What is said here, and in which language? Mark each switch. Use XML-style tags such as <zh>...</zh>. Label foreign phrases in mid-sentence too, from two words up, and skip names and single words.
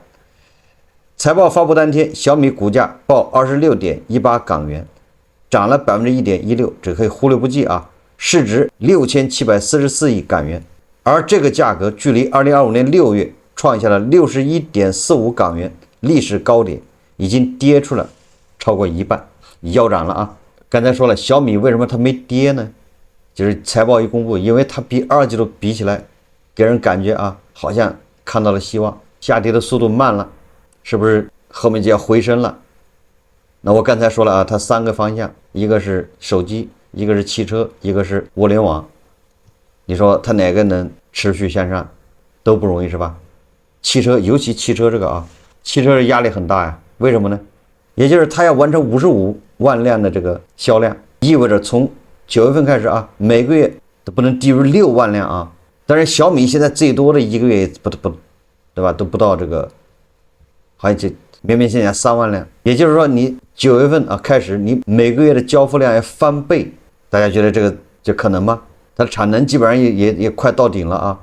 <zh>財報發布當天，小米股價報 26.18 港元，漲了 1.16%， 這可以忽略不計市值6744億港元，而這個價格距離2025年6月創下了 61.45 港元歷史高點，已經跌出了超過一半，腰斬了剛才說了，小米為什麼它沒跌呢？就是財報一公布，因為它比2季度比起來，給人感覺好像看到了希望，下跌的速度慢了，是不是後面就要回升了？那我剛才說了它3個方向，一個是手機，一個是汽車，一個是物聯網。你說它哪個能持續向上，都不容易是吧？汽车，尤其汽车这个啊，汽车的压力很大呀。为什么呢？也就是它要完成55万辆的这个销量，意味着从9 月份開始啊，每個月都不能低於6萬輛啊。但是小米現在最多的一個月不，對吧？都不到這個，好像就勉勉強強3萬輛。也就是說，你9月份啊開始，你每個月的交付量要翻倍。大家覺得這個就可能嗎？它的產能基本上也快到頂了啊。</zh>